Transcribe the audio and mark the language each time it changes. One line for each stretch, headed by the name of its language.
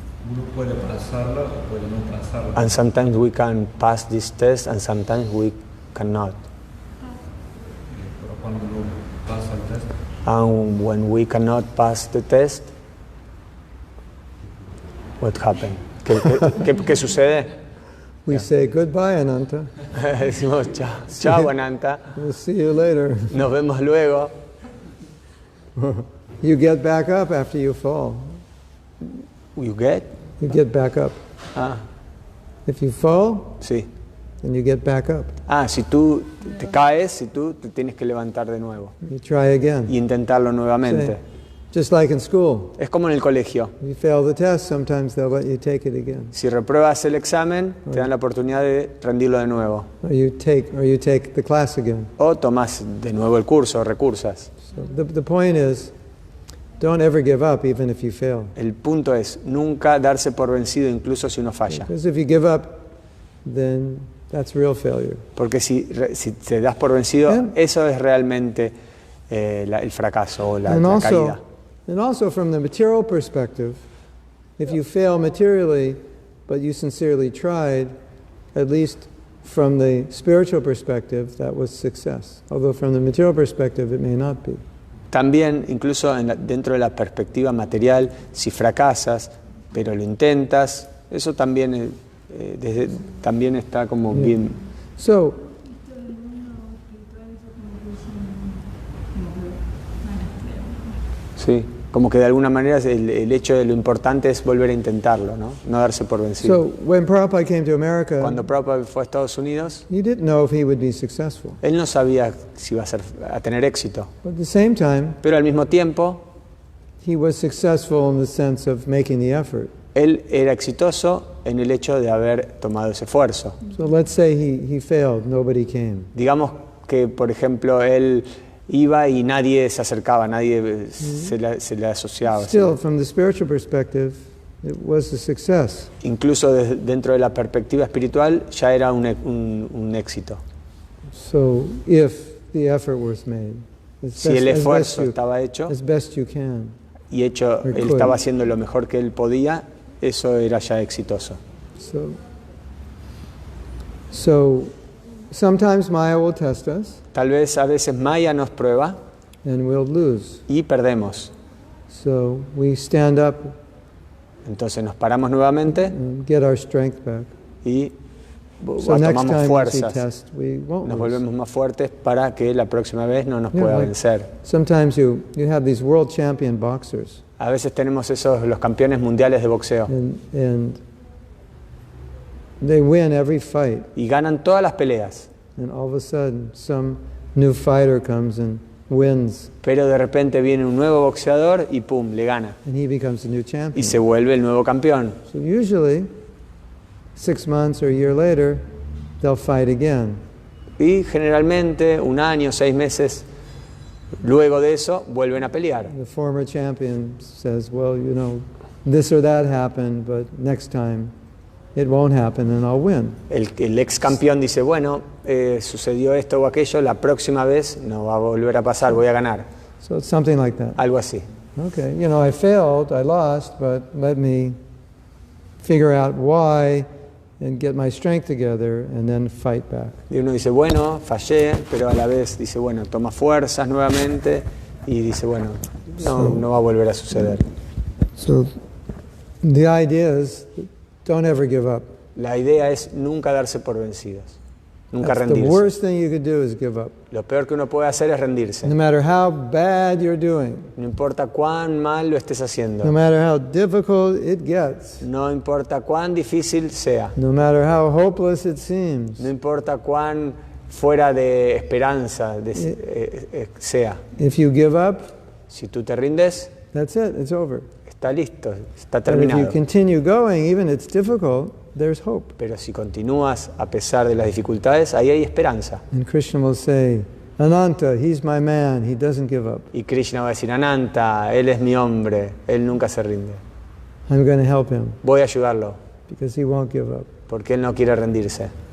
Spanish: uno puede pasarla o puede no pasarla.
English: And sometimes we can pass this test and sometimes we cannot.
Spanish: Pero cuando uno pasa el test,
English: and when we cannot pass the test, what happened?
Spanish: ¿Qué sucede?
English: We say goodbye, Ananta.
Spanish: Decimos chao, Ananta.
English: We'll see you later.
Spanish: Nos vemos luego.
English: You get back up after you fall. You get? You get back up. Ah. If you fall,
Spanish: Sí.
English: then you get back up.
Spanish: Si tú te caes, si tú te tienes que levantar de nuevo
English: You try again.
Spanish: y intentarlo nuevamente.
English: Just like in school.
Spanish: Es como en el colegio.
English: You fail the test, sometimes they'll let you take it again.
Spanish: Si repruebas el examen, te dan la oportunidad de rendirlo de nuevo.
English: Or you take the class again.
Spanish: O tomas de nuevo el curso, recursas.
English: So the point is, don't ever give up even if you fail.
Spanish: El punto es nunca darse por vencido incluso si uno falla.
English: Because if you give up, then that's real failure.
Spanish: Porque si te das por vencido, eso es realmente el fracaso o la caída.
English: And also from the material perspective, if you fail materially, but you sincerely tried, at least from the spiritual perspective, that was success. Although from the material perspective, it may not be.
Spanish: También, incluso dentro de la perspectiva material, si fracasas, pero lo intentas, eso también, también está como bien.
English: So,
Spanish: sí, como que de alguna manera el hecho de lo importante es volver a intentarlo, no darse por vencido.
English: So when Prabhupada came to America,
Spanish: cuando Prabhupada fue a Estados Unidos,
English: he didn't know if he would be successful.
Spanish: Él no sabía si iba a tener éxito.
English: But at the same time,
Spanish: pero al mismo tiempo,
English: he was successful in the sense of making the effort.
Spanish: Él era exitoso en el hecho de haber tomado ese esfuerzo.
English: So let's say he failed, nobody came.
Spanish: Digamos que, por ejemplo, él iba y nadie se acercaba, nadie se le asociaba.
English: Still, from the spiritual perspective, it was a success.
Spanish: Incluso dentro de la perspectiva espiritual ya era un éxito.
English: So, if the effort was made,
Spanish: si el esfuerzo estaba hecho,
English: as best you can,
Spanish: y él estaba haciendo lo mejor que él podía, eso era ya exitoso.
English: So sometimes Maya will test us.
Spanish: Tal vez a veces Maya nos prueba.
English: And we'll lose.
Spanish: Y perdemos.
English: So we stand up.
Spanish: Entonces nos paramos nuevamente.
English: And get our strength back.
Spanish: Y
English: so
Spanish: tomamos fuerzas.
English: Test,
Spanish: nos volvemos más fuertes para que la próxima vez no nos pueda vencer.
English: Sometimes you have these world champion boxers.
Spanish: A veces tenemos los campeones mundiales de boxeo.
English: And they win every fight.
Spanish: Y ganan todas las peleas.
English: And all of a sudden, some new fighter comes and wins.
Spanish: Pero de repente viene un nuevo boxeador y pum, le gana.
English: And he becomes the new champion.
Spanish: Y se vuelve el nuevo campeón.
English: So usually, 6 months or a year later, they'll fight again.
Spanish: Y generalmente, 1 año, 6 meses luego de eso, vuelven a pelear.
English: The former champion says, well, you know, this or that happened, but next time it won't happen and I'll win.
Spanish: El ex campeón dice, bueno, sucedió esto o aquello, la próxima vez no va a volver a pasar, voy a ganar.
English: So it's something like that.
Spanish: Algo así.
English: Okay, you know, I failed, I lost, but let me figure out why and get my strength together and then fight back.
Spanish: Y uno dice, bueno, fallé, pero a la vez dice, bueno, toma fuerzas nuevamente y dice, bueno, no va a volver a suceder.
English: So the idea is, don't ever give up.
Spanish: La idea es nunca darse por vencidos, nunca rendirse.
English: The worst thing you could do is give up.
Spanish: Lo peor que uno puede hacer es rendirse.
English: No matter how bad you're doing.
Spanish: No importa cuán mal lo estés haciendo.
English: No matter how difficult it gets.
Spanish: No importa cuán difícil sea.
English: No matter how hopeless it seems.
Spanish: No importa cuán fuera de esperanza sea.
English: If you give up,
Spanish: si tú te rindes,
English: that's it, it's over.
Spanish: Está listo, está terminado.
English: But if you continue going, even it's difficult, there's hope.
Spanish: Pero si continúas a pesar de las dificultades, ahí hay esperanza.
English: And Krishna will say, Ananta, he's my man, he doesn't give up.
Spanish: Y Krishna va a decir, Ananta, él es mi hombre, él nunca se rinde.
English: I'm going to help him.
Spanish: Voy a ayudarlo.
English: Because he won't give up.
Spanish: Porque él no quiere rendirse.